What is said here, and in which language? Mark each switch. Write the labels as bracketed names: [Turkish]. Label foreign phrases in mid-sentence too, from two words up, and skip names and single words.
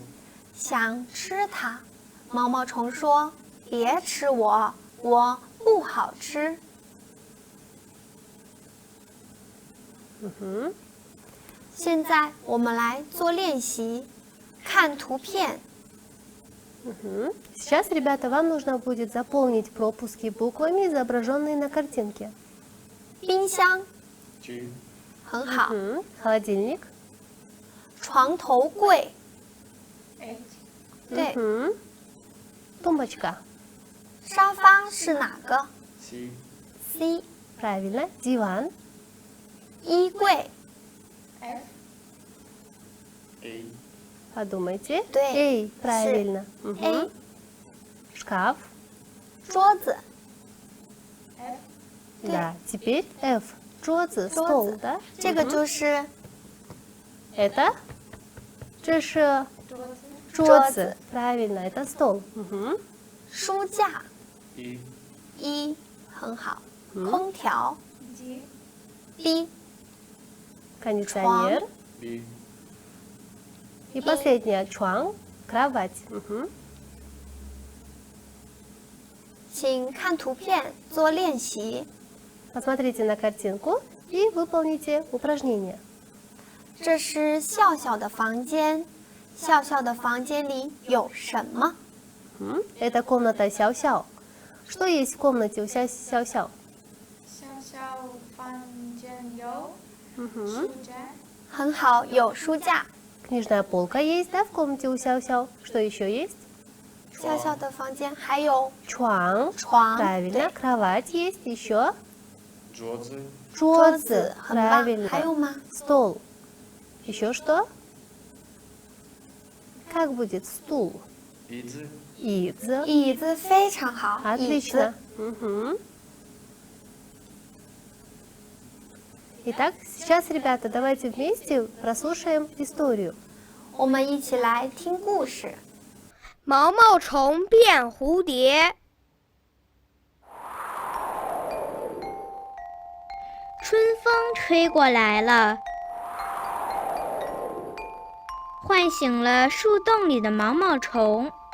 [Chinese] 想吃它。毛毛虫说：“别吃我，我不好吃。” [Russian] Мгм. [Chinese] 现在我们来做练习，看图片。 [Russian] Мгм. Сейчас, ребята, вам нужно будет заполнить пропуски буквами, изображенные на картинке. [Chinese] 冰箱鸡，很好， [Russian] Мгм. Холодильник. [Chinese] 床头柜哎，对， [Russian] Мгм. Тумбочка. [Chinese] 沙发是哪个 C，？C。 [Russian] Правильно. Диван. [Chinese] 衣柜 F， A， [Russian] Подумайте. [Chinese] 对 A, [Russian] правильно. Мгм. A Шкаф. [Chinese] 桌子 F [Russian] Да. Теперь F. 桌子, [Chinese] 桌 [Russian] стол, [Chinese] 子 [Russian] да? [Chinese] 这个 [Russian] Мгм. [Chinese] 就是 [Russian] Это? 这是 [Chinese] 桌子桌子. 子. [Russian] Правильно, это стол. Мгм. [Chinese] 书架 И. 一，很好。嗯空调 G B [Russian] Кондиционер. B. И последнее. Чуан. Кровать. Мгм. [Chinese] 请看图片做练习。 [Russian] Посмотрите на картинку и выполните упражнение. [Chinese] 这是笑笑的房间，笑笑的房间里有什么？ [Russian] Это комната Сяо-Сяо. Что есть в комнате у Сяо-Сяо? [Chinese] 小小房间有 [Russian] Мгм. [Chinese] 书架很好，有书架。 [Russian] Книжная полка есть, да, в комнате у Сяо-Сяо? Что еще есть? [Chinese] 笑笑的房间还有 Чуан. 床， [Russian] Правильно. [Chinese] 对， [Russian] Кровать есть. Еще [Chinese] 桌子桌子很棒。 [Russian] Правильно. [Chinese] 还有吗？ [Russian] Стол. Еще что? Как будет стул? [Chinese] 椅子 Идза. 椅子非常好，椅 [Russian] Отлично. [Chinese] 子。 [Russian] Мгм. Итак, сейчас, ребята, давайте вместе прослушаем историю. [Chinese] 我们一起来听故事。毛毛虫变蝴蝶。春风吹过来了，唤醒了树洞里的毛毛虫。